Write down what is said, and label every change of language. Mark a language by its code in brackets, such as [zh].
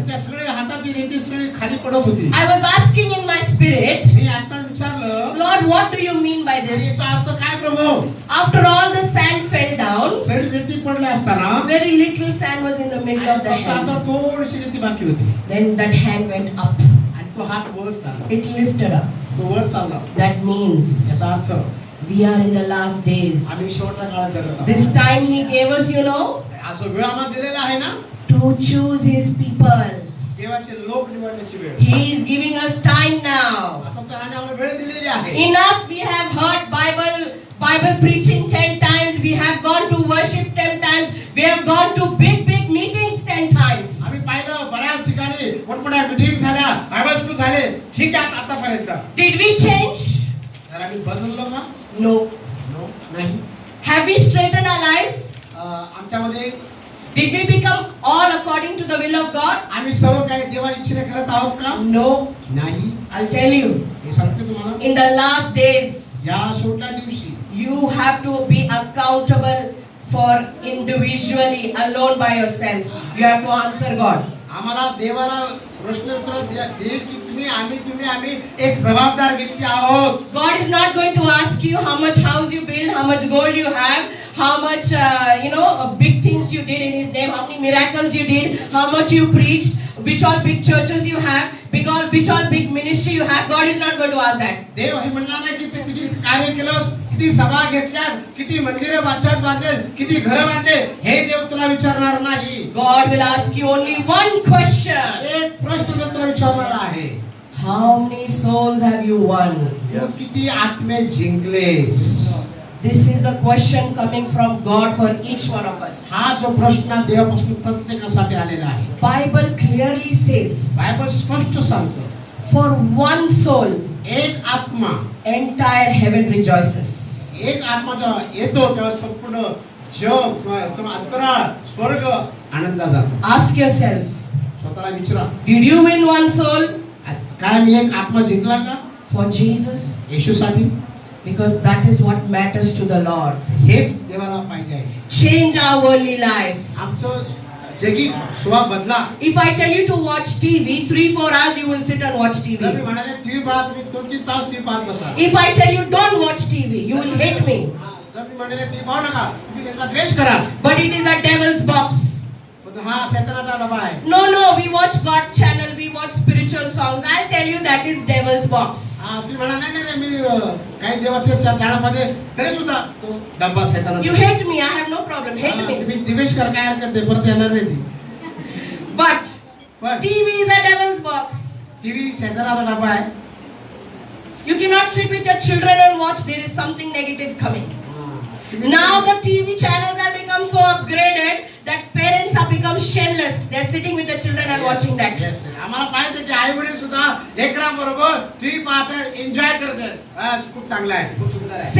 [mr] त्या सगळ्या हाताची रेती सगळी खाली पडत होती. [en] I was asking in my spirit, [mr] मी आता विचारलं, [en] Lord, what do you mean by this? [mr] याचा अर्थ काय प्रभू? [en] After all the sand fell down, [mr] सगळी रेती पडली असताना [en] very little sand was in the middle of the [mr] आणि फक्त [en] hand. [mr] आता थोडीशी रेती बाकी होती [en] Then that hand went up. [mr] आणि तो हात वर चालला, [en] It lifted up. [mr] तो वर चालला. [en] That means [mr] याचा अर्थ [en] we are in the last days. [mr] आम्ही शेवटच्या काळात जगत आहोत. [en] This time he gave us, [mr] आज जो वेळ आम्हाला दिलेला आहे ना, [en] to choose his people. [mr] देवाचे लोक निवडण्याची वेळ. [en] He is giving us time now. [mr] आता त्याने आम्हाला वेळ दिलेली आहे. [en] Enough we have heard Bible preaching 10 times. We have gone to worship 10 times. We have gone to big meetings 10 times. [mr] आम्ही पाहिलं बऱ्याच ठिकाणी मोठमोठ्या मीटिंग झाल्या, बायबल स्कूल झाले, ठीक आहे आतापर्यंत. [en] Did we change? [mr] तर आम्ही बदललो का? [en] No. [mr] नो, नाही. [en] Have we straightened our life? [mr] आमच्यामध्ये [en] Did we become all according to the will of God? [mr] आम्ही सर्व काही देवा इच्छेने करत आहोत का? [en] No. [mr] नाही. [en] I'll tell you. [mr] हे सांगते तुम्हाला, [en] In the last days, [mr] या शेवटच्या दिवशी [en] you have to be accountable for individually, alone by yourself. You have to answer God. [mr] आम्हाला देवाला प्रश्न उत्तर दे की आम्ही एक जबाबदार व्यक्ती आहोत. [en] God is not going to ask you how much house you build, how much gold you have, how much big things you did in His name, how many miracles you did, how much you preached, which all big churches you have, which all big ministry you have. God is not going to ask that. [mr] देव हे म्हणणार नाही की ते किती कार्य केलंस, किती सभा घेतल्या, किती मंदिरे बांधले, किती घर बांधले, हे देव तुला विचारणार नाही. [en] God will ask you only one question. [mr] एक प्रश्न देव तुला विचारणार आहे. [en] How many souls have you won? [mr] तू किती आत्मे जिंकलेस? [en] This is the question coming from God for each one of us. [mr] हा जो प्रश्न देवापासून प्रत्येकासाठी आलेला आहे. [en] Bible clearly says, [mr] बायबल स्पष्ट सांगतो, [en] for one soul, [mr] एक आत्मा, [en] entire heaven rejoices. [mr] एक आत्मा जेव्हा येतो तेव्हा संपूर्ण जग किंवा अंतराळ स्वर्ग आनंदात जातो. [en] Ask yourself, [mr] स्वतःला विचारा, [en] did you win one soul [mr] काय मी एक आत्मा जिंकला का [en] for Jesus? [mr] येशूसाठी? [en] Because that is what matters to the Lord. [mr] हेच देवाला पाहिजे आहे. [en] Change our worldly life. [mr] आमचं जगी स्वभाव बदला. [en] If I tell you to watch TV, 3-4 hours you will sit and watch [mr] जर मी [en] TV. [mr] म्हणाले टीव्ही पाहत, मी 2-3 तास टीव्ही पाहत बसा. [en] If I tell you don't watch TV, you will hate me. [mr] जर मी म्हणाले टीव्ही पाहू नका, तुम्ही त्यांचा द्वेष करा. [en] But it is a devil's box. [mr] पण हा शैतानाचा डबा आहे. [en] No, we watch God channel, we watch spiritual songs. I'll tell you that is devil's box. [mr] तुम्ही म्हणा नाही मी काही देवाच्या चाळामध्ये तरी सुद्धा तो डब्बा शैतानाचा. [en] You hate me, I have no problem. Hate me. [mr] तुम्ही द्वेष करा, काय हरकत नाही, परत येणार नाही ती. [en] But [mr] पण [en] TV is a devil's box. [mr] TV शैतानाचा डबा आहे. [en] You cannot sit with your children and watch. There is something negative coming. Now the TV channels have become so upgraded that parents have become shameless. They are sitting with the children and watching that. [mr] Yes, आम्हाला पाहिजे की आई वडील सुद्धा लेकरांबरोबर TV पाहतात, enjoy करतात. बस खूप चांगलं आहे, खूप सुंदर आहे.